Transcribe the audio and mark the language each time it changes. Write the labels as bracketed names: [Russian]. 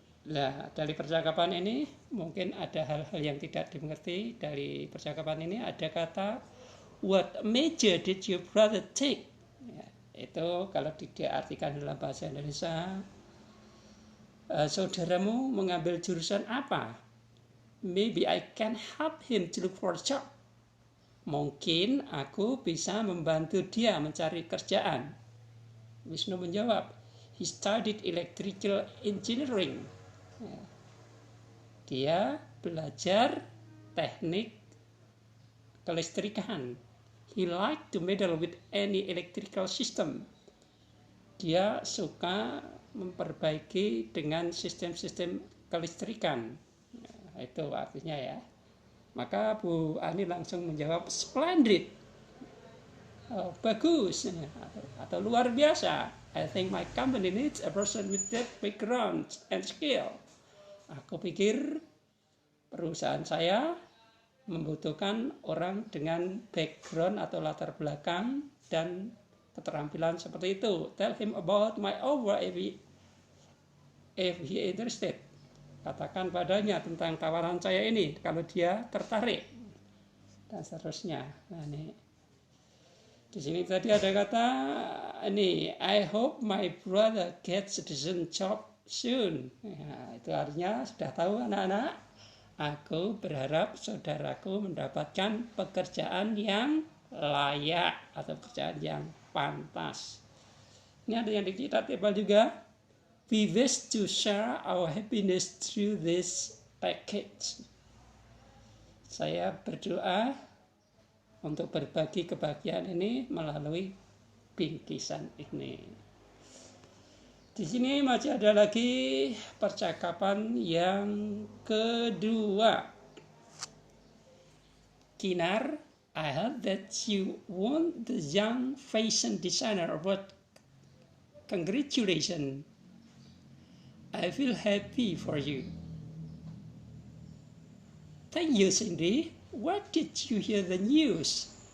[Indonesian] Nah, dari percakapan ini mungkin ada hal-hal yang tidak dimengerti dari percakapan ini. Ada kata, [English] what major did your brother take? [Indonesian] Ya, itu kalau diartikan dalam bahasa Indonesia, saudaramu mengambil jurusan apa? [English] Maybe I can help him to look for a job. [Indonesian] Mungkin aku bisa membantu dia mencari kerjaan. Wisnu menjawab, [English] he studied electrical engineering. [Indonesian] Ya. Dia belajar teknik kelistrikan. [English] He liked to meddle with any electrical system. [Indonesian] Dia suka memperbaiki dengan sistem-sistem kelistrikan. Nah, itu artinya ya. Maka Bu Ani langsung menjawab splendid. Oh, bagus atau luar biasa. [English] I think my company needs a person with that background and skill. [Indonesian] Aku pikir perusahaan saya membutuhkan orang dengan background atau latar belakang dan keterampilan seperti itu. [English] Tell him about my offer if he interested. [Indonesian] Katakan padanya tentang tawaran saya ini kalau dia tertarik dan seterusnya. Nah, ini di sini tadi ada kata ini, [English] I hope my brother gets a decent job soon. [Indonesian] Nah, itu artinya sudah tahu anak-anak, aku berharap saudaraku mendapatkan pekerjaan yang layak atau pekerjaan yang pantas. Ini ada yang di kita tebal juga. [English] We wish to share our happiness through this package. [Indonesian] Saya berdoa untuk berbagi kebahagiaan ini melalui bingkisan ini. Di sini masih ada lagi percakapan yang kedua. [English] Kinar, I heard that you won the Young Fashion Designer Award. Congratulations. I feel happy for you. Thank you, Cindy. Where did you hear the news?